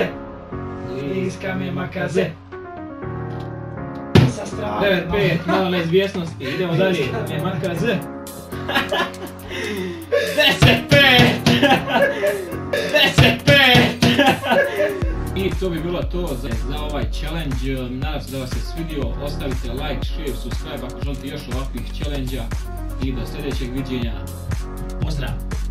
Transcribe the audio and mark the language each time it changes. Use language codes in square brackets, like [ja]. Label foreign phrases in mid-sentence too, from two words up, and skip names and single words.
[bs] List kamen makaze. Sa strane. 9-5, malo neizvjesnosti, idemo dalje. Kamen makaze. 10-5. 10-5. I to bi bilo to za ovaj challenge. Nadam se da vas je svidio. Ostavite like, share, subscribe ako želite još ovakvih challenge-a. I do sljedećeg viđenja. Pozdrav!